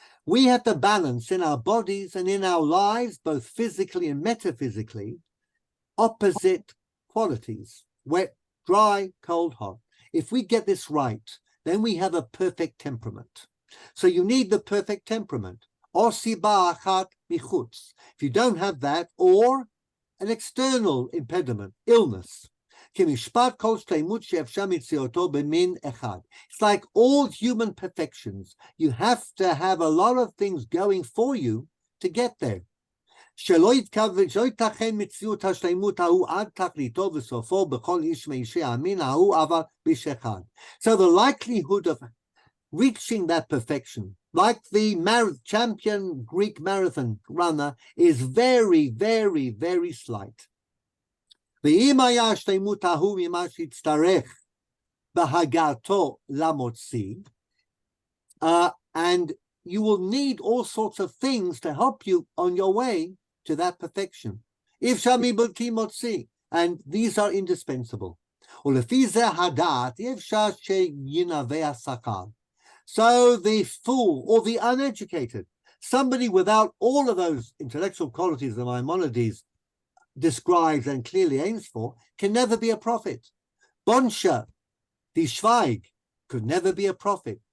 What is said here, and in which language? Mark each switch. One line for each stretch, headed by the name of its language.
English: We have to balance in our bodies and in our lives, both physically and metaphysically, opposite qualities: wet, dry, cold, hot. If we get this right, then we have a perfect temperament. So you need the perfect temperament.
Hebrew: Or siba achat michutz.
English: If you don't have that, or an external impediment, illness,
Hebrew: כמשפט כל שלמות שאפשר מציאותו במין אחד.
English: It's like all human perfections. You have to have a lot of things going for you to get there.
Hebrew: שלא ייתכן מציאות השלמות ההוא עד תכליתו וסופו בכל איש מאישי המין ההוא אבל באיש אחד.
English: So the likelihood of reaching that perfection, like the champion Greek marathon runner, is very, very, very slight.
Hebrew: ואם היה השלמות ההוא ממה שיצטרך בהגעתו למוציא,
English: and you will need all sorts of things to help you on your way to that perfection.
Hebrew: אי אפשר מבלתי מוציא,
English: and these are indispensable.
Hebrew: ולפי זה הדעת, אי אפשר שינבא השכל.
English: So the fool or the uneducated, somebody without all of those intellectual qualities that Maimonides describes and clearly aims for, can never be a prophet. Bonsha, the Schweig, could never be a prophet.